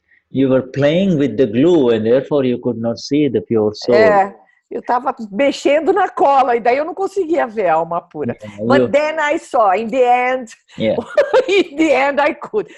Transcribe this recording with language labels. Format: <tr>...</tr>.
<en>You were playing with the glue, and therefore you could not see the pure soul.</en> <pt>Eu estava mexendo na cola e daí eu não conseguia ver a alma pura.</pt> <en>Yeah, But then I saw, in the end, in the end I could.</en>